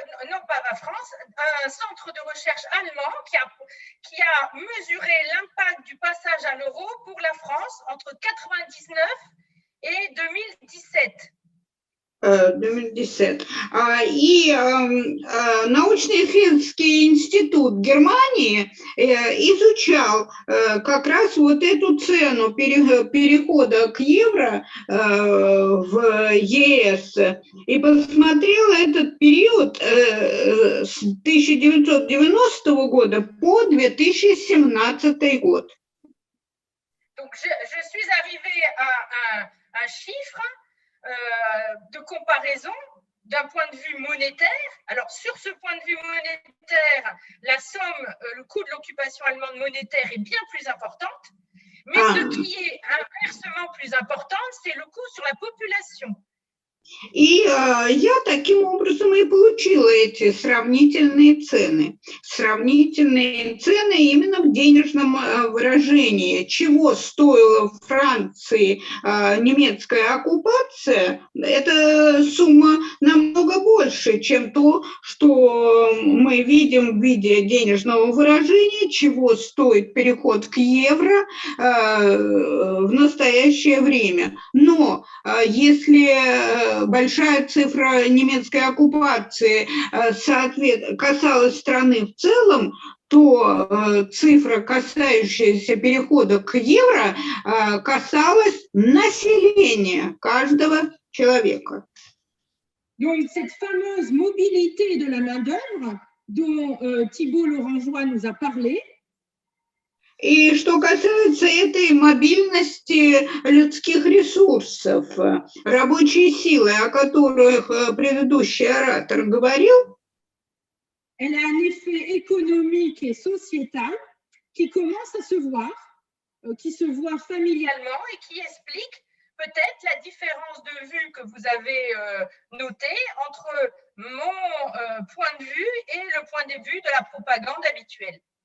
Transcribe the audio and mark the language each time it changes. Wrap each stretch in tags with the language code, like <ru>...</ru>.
<fr>Non pas la France, un centre de recherche allemand qui a mesuré l'impact du passage à l'euro pour la France entre 1999 et 2017. 2010.</fr> <ru>И научно-исследовательский институт Германии изучал как раз вот эту цену перехода к евро в ЕС и посмотрел этот период с 1990 года по 2017 год.</ru> <fr>Donc, je suis arrivée à un chiffre de comparaison d'un point de vue monétaire. Alors, sur ce point de vue monétaire, la somme, le coût de l'occupation allemande monétaire est bien plus importante, mais ce qui est inversement plus important, c'est le coût sur la population.</fr> <ru>И я таким образом и получила эти сравнительные цены. Сравнительные цены именно в денежном выражении. Чего стоила в Франции немецкая оккупация, эта сумма намного больше, чем то, что мы видим в виде денежного выражения, чего стоит переход к евро в настоящее время. Но если большая цифра немецкой оккупации касалась страны в целом, то цифра, касающаяся перехода к евро, касалась населения каждого человека.</ru> <fr>Donc, cette fameuse mobilité de la main-d'œuvre dont Thibault Lorangeois nous a parlé.</fr> <ru>И что касается этой мобильности людских ресурсов, рабочей силы, о которых предыдущий оратор говорил,</ru> <fr>elle a un effet économique et sociétal qui commence à se voir, qui se voit familialement et qui explique peut-être la différence de vue que vous avez notée entre mon point de vue et le point de vue de la propagande habituelle.</fr>